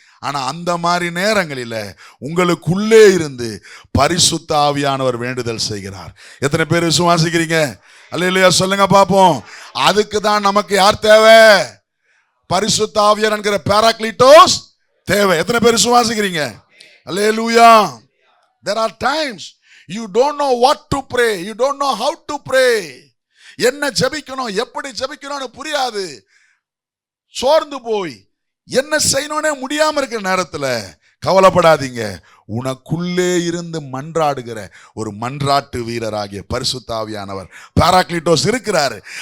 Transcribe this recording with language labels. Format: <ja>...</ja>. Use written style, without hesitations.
<ta>ஆனா அந்த மாதிரி நேரங்களில உங்களுக்குள்ளே இருந்து பரிசுத்த ஆவியானவர் வேண்டுதல் செய்கிறார். எத்தனை பேர் விசுவாசிக்கிறீங்க? அல்லேலூயா சொல்லுங்க பாப்போம். அதுக்கு தான் நமக்கு யார் தேவை? பரிசுத்த ஆவியார் என்கிற பாராக்ளிட்டோஸ் தேவை. எத்தனை பேர் விசுவாசிக்கிறீங்க? அல்லேலூயா.</ta> <en>There are times you don't know what to pray, you don't know how to pray.</en> <ta>என்ன ஜெபிக்கணும், எப்படி ஜெபிக்கணும்னு புரியாது, சோர்ந்து போய் என்ன செய்யணும்னே முடியாம இருக்கிற நேரத்துல கவலைப்படாதீங்க. உனக்குள்ளே இருந்து மன்றாடுகிற ஒரு மன்றாட்டு வீரராகிய பரிசுத்த ஆவியானவர் பாராக்ளிட்டோஸ் இருக்கிறாரு.</ta>